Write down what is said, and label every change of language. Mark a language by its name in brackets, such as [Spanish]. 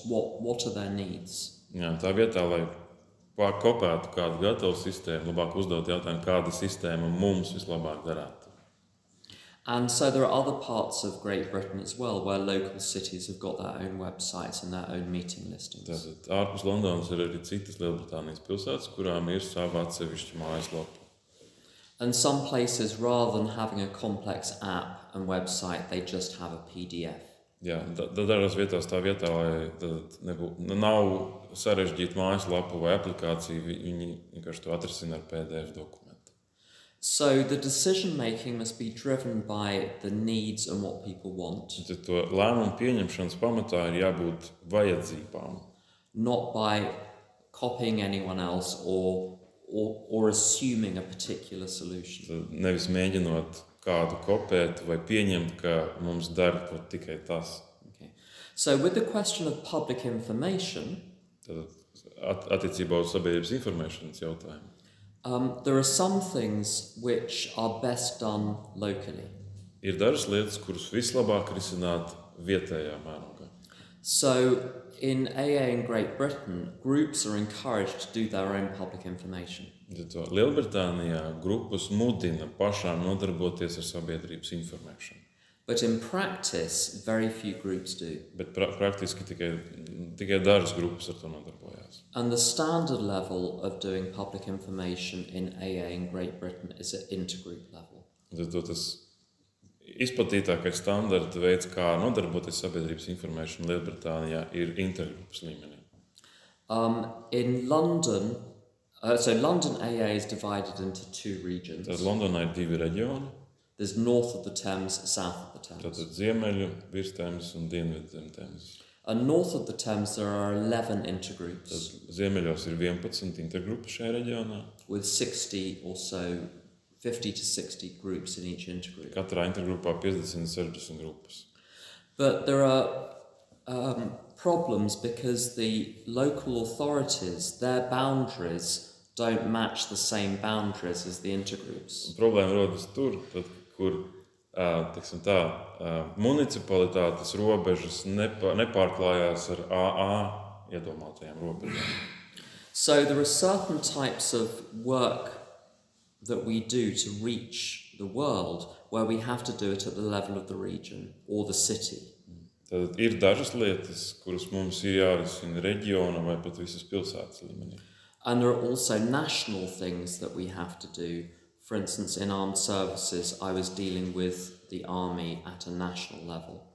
[English] What are their needs? [Latvian] Jā, tā vietā, lai kopētu kādu gatavu sistēmu, labāk uzdot jautājumu, kāda sistēma mums vislabāk darētu. [English] And so there are other parts of Great Britain as well where local cities have got their own websites and their own meeting listings. [Latvian] Tātad ārpus Londonas ir arī citas Lielbritānijas pilsētas, kurām ir sava atsevišķa mājaslapa. [English] And some places, rather than having a complex app and website, they just have a PDF. [Latvian] Jā, dažās vietās tā vietā, lai nav sarežģīta mājaslapa vai aplikācija, viņi vienkārši to atrisina ar PDF dokumentu. [English] So the decision making must be driven by the needs and what people want. [Latvian] Tad to lēmumu pieņemšanas pamatā ir jābūt vajadzībām. [English] Not by copying anyone else or assuming a particular solution. [Latvian] Tad nevis mēģinot kādu kopēt vai pieņemt, ka mums dara tikai tas. [English] Okay. So with the question of public information, [Latvian] tad attiecībā uz sabiedrības informēšanas jautājumu. [English] There are some things which are best done locally. [Latvian] Ir dažas lietas, kuras vislabāk risināt vietējā mērogā. [English] So in AA in Great Britain, groups are encouraged to do their own public information. [Latvian] Lielbritānijā grupas mudina pašām nodarboties ar sabiedrības informēšanu. [English] But in practice, very few groups do. [Latvian] Bet praktiski tikai dažas grupas ar to nodarbojās. [English] And the standard level of doing public information in AA in Great Britain is at intergroup level. [Latvian] Tas izplatītākais standarta veids, kā nodarboties sabiedrības informēšanu Lielbritānijā, ir intergrupas līmenī. [English] In London, so London AA is divided into two regions. [Latvian] Tad Londonā ir divi reģioni. [English] There's north of the Thames, south of the Thames. [Latvian] Tātad ziemeļu virs Tēmas un dienvidu zem Tēmas. [English] And north of the Thames there are 11 intergroups. [Latvian] Tad ziemeļos ir 11 intergrupas šajā reģionā. [English] With 60 or so, 50 to 60 groups in each intergroup. [Latvian] Katrā intergrupā 50-60 grupas. [English] But there are problems because the local authorities, their boundaries don't match the same boundaries as the intergroups. [Latvian] Problēma rodas tur, tad, kur teiksim tā, municipalitātes robežas nepārklājās ar AA iedomātajām robežām. [English] So there are certain types of work that we do to reach the world where we have to do it at the level of the region or the city. [Latvian] Tad ir dažas lietas, kuras mums ir jārisina reģiona vai pat visas pilsētas līmenī. [English] And there are also national things that we have to do. For instance, in armed services, I was dealing with the army at a national level.